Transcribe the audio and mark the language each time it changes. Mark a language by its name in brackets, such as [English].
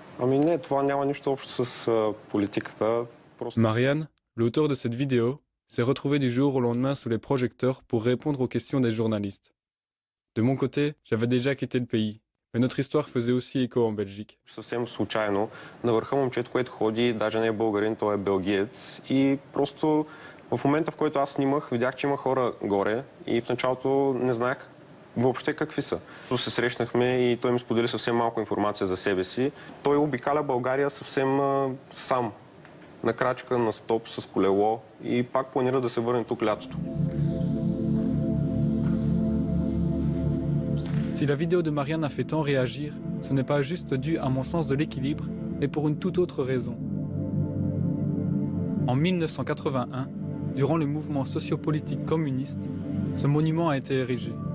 [Bulgarian] Ами не, това няма нищо общо с политиката. Просто... [French] Marianne, l'auteur de cette vidéo, s'est retrouvé du jour au lendemain sous les projecteurs pour répondre aux questions des journalistes. De mon côté, j'avais déjà quitté le pays, mais notre histoire faisait aussi écho en Belgique. [Bulgarian] Съвсем случайно на върха момчето, което ходи, даже не е българин, той е белгиец. И просто в момента, в който аз снимах, видях, че има хора горе и в началото не знаех въобще какви са. Се срещнахме и той ми сподели съвсем малко информация за себе си. Той обикаля България съвсем сам. На крачка, на стоп, с колело и пак планира да се върне тук лятото. [French] Si la vidéo de Marianne a fait tant réagir, ce n'est pas juste dû à mon sens de l'équilibre, mais pour une toute autre raison. En 1981, durant le mouvement sociopolitique communiste, ce monument a été érigé.